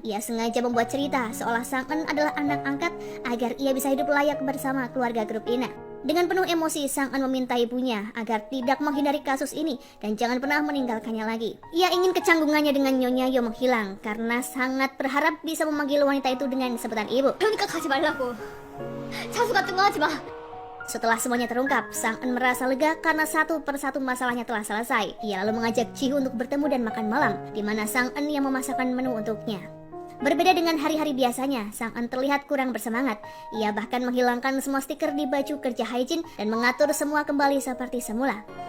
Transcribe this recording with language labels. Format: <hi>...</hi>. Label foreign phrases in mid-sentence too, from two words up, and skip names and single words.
<id>Ia sengaja membuat cerita seolah Sang-eun adalah anak angkat agar ia bisa hidup layak bersama keluarga grup Ina. Dengan penuh emosi, Sang-eun meminta ibunya agar tidak menghindari kasus ini dan jangan pernah meninggalkannya lagi. Ia ingin kecanggungannya dengan Nyonya Yo menghilang karena sangat berharap bisa memanggil wanita itu dengan sebutan ibu.</id> <ko>그러니까 가지 말라고. 자수 같은 거 하지 마.</ko> <id>Setelah semuanya terungkap, Sang-eun merasa lega karena satu persatu masalahnya telah selesai. Ia lalu mengajak Ji-hoo untuk bertemu dan makan malam, di mana Sang-eun yang memasakkan menu untuknya. Berbeda dengan hari-hari biasanya, Sang-eun terlihat kurang bersemangat. Ia bahkan menghilangkan semua stiker di baju kerja Hae-jin dan mengatur semua kembali seperti semula.</id>